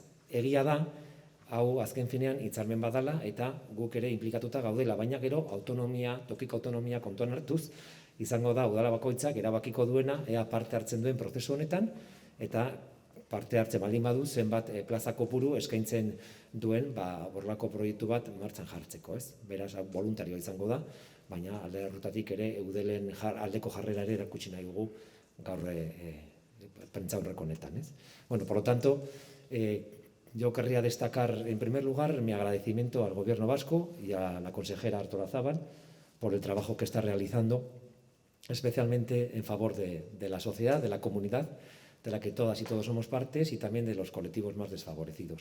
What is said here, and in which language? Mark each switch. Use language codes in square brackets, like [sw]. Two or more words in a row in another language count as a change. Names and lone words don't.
[eu] Egia da, hau azken finean hitzarmen badala eta guk ere inplikatuta gaudela, baina gero tokiko autonomia kontuan hartuz, izango da udala bakoitzak erabakiko duena ea parte hartzen duen prozesu honetan, eta parte hartzen baldin badu zenbat plaza kopuru eskaintzen duen horrelako proiektu bat martxan jartzeko, ez? Beraz, voluntarioa izango da, baina alde horretatik ere eudelen aldeko jarrera ere erakutsi nahi dugu gaur prentsaurreko honetan, ez? [es] Por lo tanto, yo querría destacar en primer lugar mi agradecimiento al Gobierno vasco y a la consejera Artolazabal por el trabajo que está realizando, especialmente en favor de la sociedad, de la comunidad, de la que todas y todos somos partes, y también de los colectivos más desfavorecidos.